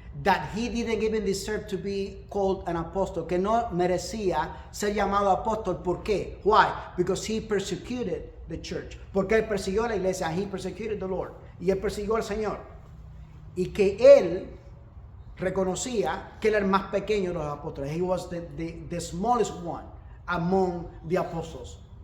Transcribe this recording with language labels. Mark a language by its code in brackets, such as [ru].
[en] That he didn't even deserve to be called an apostle, [es] que no merecía ser llamado apóstol. ¿Por qué? [en] Why? Because he persecuted the church. [es] Porque él persiguió a la iglesia. [en] He persecuted the Lord. [es] Y él persiguió al Señor. Y que él reconocía que él era el más pequeño de los apóstoles. [en] He was the smallest one among the apostles.